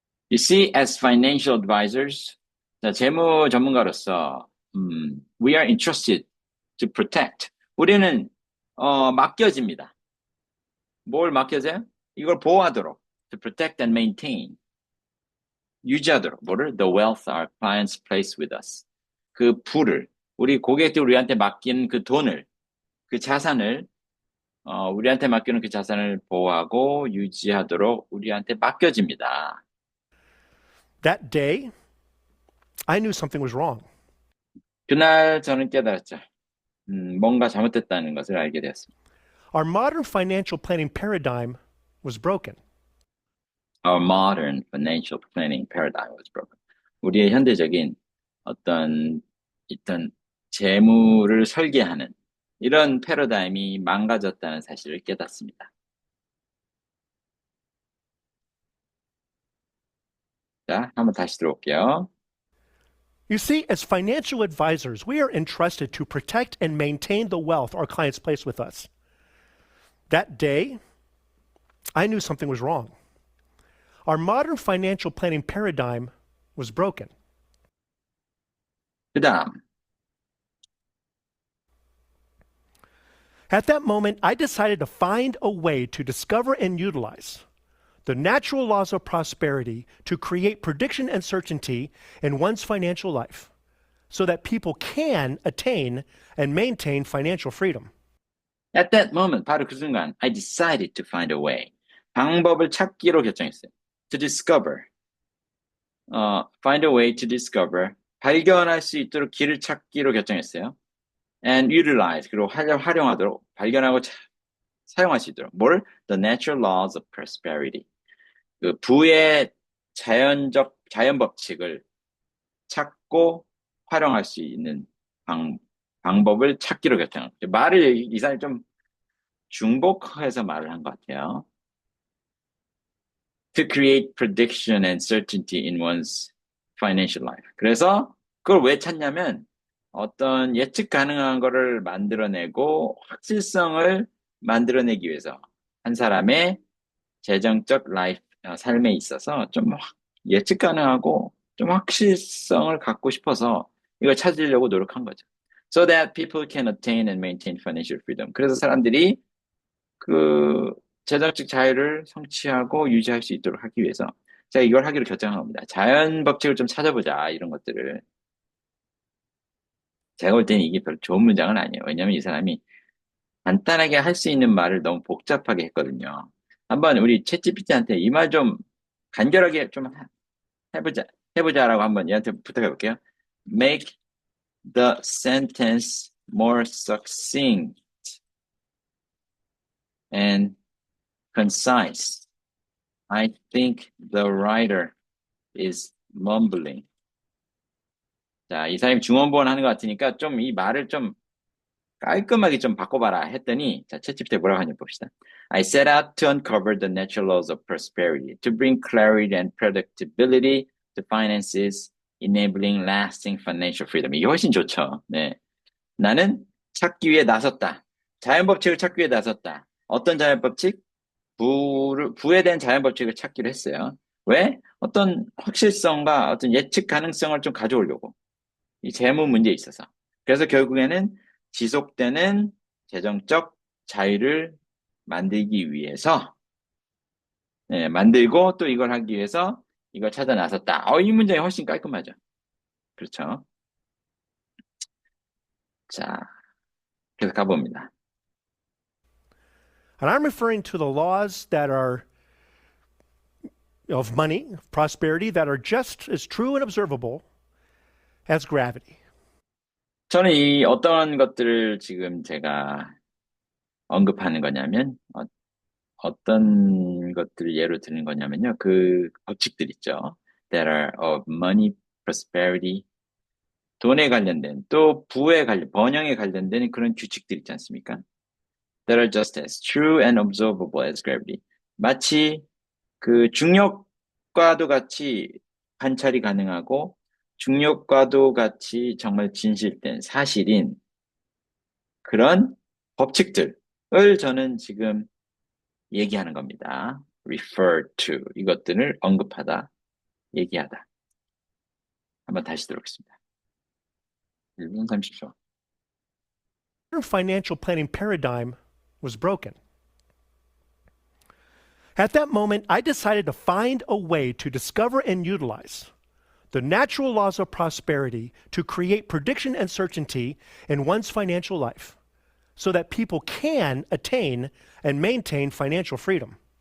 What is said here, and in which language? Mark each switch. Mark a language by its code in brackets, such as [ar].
[en] You see, as financial advisors, [ko] 자, 재무 전문가로서 [en] we are entrusted to protect. [ko] 우리는 맡겨집니다. 뭘 맡겨져요? 이걸 보호하도록. [en] To protect and maintain. [ko] 유지하도록. 뭐를? [en] The wealth our clients place with us. [ko] 그 부를, 우리 고객들이 우리한테 맡긴 그 돈을, 그 자산을, 우리한테 맡기는 그 자산을 보호하고 유지하도록 우리한테 맡겨집니다. [en] That day, I knew something was wrong. [ko] 그날 저는 깨달았죠. 뭔가 잘못됐다는 것을 알게 되었습니다. [en] Our modern financial planning paradigm was broken. Our modern financial planning paradigm was broken. [ko] 우리의 현대적인 어떤 재무를 설계하는 이런 패러다임이 망가졌다는 사실을 깨닫습니다. 자, 한번 다시 들어올게요. [en] You see, as financial advisors, we are entrusted to protect and maintain the wealth our clients place with us. That day, I knew something was wrong. Our modern financial planning paradigm was broken. [ko] 그 다음, [en] At that moment, I decided to find a way to discover and utilize the natural laws of prosperity to create prediction and certainty in one's financial life so that people can attain and maintain financial freedom. at that moment, [ko] 바로 그 순간, [en] I decided to find a way. [ko] 방법을 찾기로 결정했어요. [en] To discover. Find a way to discover. [ko] 발견할 수 있도록 길을 찾기로 결정했어요. [en] And utilize. [ko] 그리고 활용하도록, 발견하고 사용할 수 있도록. 뭘? [en] The natural laws of prosperity. [ko] 그 부의 자연 법칙을 찾고 활용할 수 있는 방법을 찾기로 결정합니다. 말을 이 사람이 좀 중복해서 말을 한 것 같아요. [en] To create prediction and certainty in one's financial life. [ko] 그래서 그걸 왜 찾냐면 어떤 예측 가능한 거를 만들어내고 확실성을 만들어내기 위해서 한 사람의 재정적 삶에 있어서 좀 예측 가능하고 좀 확실성을 갖고 싶어서 이걸 찾으려고 노력한 거죠. [en] So that people can attain and maintain financial freedom. [ko] 그래서 사람들이 그 재정적 자유를 성취하고 유지할 수 있도록 하기 위해서 제가 이걸 하기로 결정한 겁니다. 자연 법칙을 좀 찾아보자, 이런 것들을. 제가 볼 때는 이게 별로 좋은 문장은 아니에요. 왜냐면 이 사람이 간단하게 할 수 있는 말을 너무 복잡하게 했거든요. 한번 우리 챗GPT한테 이 말 좀 간결하게 좀 해보자, 해보자라고 한번 얘한테 부탁해 볼게요. [en] Make the sentence more succinct and concise. I think the writer is mumbling. [ko] 자, 이 사람이 중원보원 하는 것 같으니까 좀 이 말을 좀 깔끔하게 좀 바꿔봐라 했더니, 자, 챗GPT 뭐라고 하는지 봅시다. [en] I set out to uncover the natural laws of prosperity, to bring clarity and predictability to finances, enabling lasting financial freedom. [ko] 이게 훨씬 좋죠. 네. 나는 찾기 위해 나섰다. 자연법칙을 찾기 위해 나섰다. 어떤 자연법칙? 부에 대한 자연법칙을 찾기로 했어요. 왜? 어떤 확실성과 어떤 예측 가능성을 좀 가져오려고. 이 재무 문제에 있어서. 그래서 결국에는 지속되는 재정적 자유를 만들기 위해서, 네, 만들고 또 이걸 하기 위해서 이걸 찾아 나섰다. 이 문장이 훨씬 깔끔하죠. 그렇죠. 자, 계속 가봅니다. [en] And I'm referring to the laws that are of money, of prosperity, that are just as true and observable as gravity. [ko] 저는 이 어떤 것들을 지금 제가 언급하는 거냐면, 어떤 것들을 예로 드는 거냐면요. 그 법칙들 있죠. [en] That are of money, prosperity, [ko] 돈에 관련된, 또 부에 관련, 번영에 관련된 그런 규칙들 있지 않습니까? [en] That are just as true and observable as gravity. [ko] 마치 그 중력과도 같이 관찰이 가능하고 중력과도 같이 정말 진실된 사실인 그런 법칙들을 저는 지금 얘기하는 겁니다. [en] refer to, [ko] 이것들을 언급하다, 얘기하다. 한번 다시 들어보겠습니다. 1분 30초. [en] Financial planning paradigm was broken. At that moment, I decided to find a way to discover and utilize the natural laws of prosperity to create prediction and certainty in one's financial life so that people can attain and maintain financial freedom.